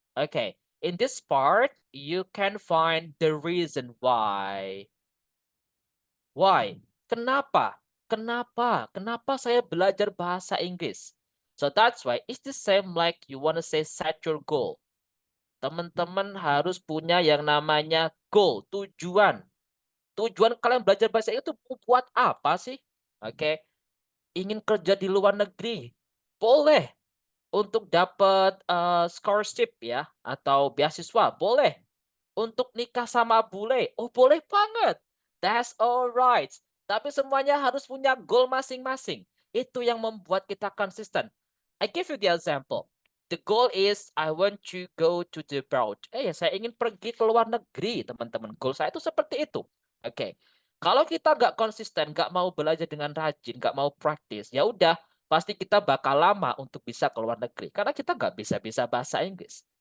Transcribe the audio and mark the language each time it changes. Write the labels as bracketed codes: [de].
[en] Okay, in this part you can find the reason why. Why? [id] Kenapa? Kenapa? Kenapa saya belajar bahasa Inggris? [en] So that's why it's the same like you wanna say set your goal. [id] Teman-teman harus punya yang namanya goal, tujuan. Tujuan kalian belajar bahasa Inggris itu buat apa sih? Oke. Ingin kerja di luar negeri? Boleh. Untuk dapat scholarship ya atau beasiswa? Boleh. Untuk nikah sama bule? Oh, boleh banget. [en] That's alright. [id] Tapi semuanya harus punya goal masing-masing. Itu yang membuat kita konsisten. [en] I give you the example. The goal is I want to go to the abroad. [id] Saya ingin pergi ke luar negeri, teman-teman. Goal saya itu seperti itu. Oke. Kalau kita nggak konsisten, nggak mau belajar dengan rajin, nggak mau praktis, ya udah, pasti kita bakal lama untuk bisa ke luar negeri. Karena kita nggak bisa bahasa Inggris.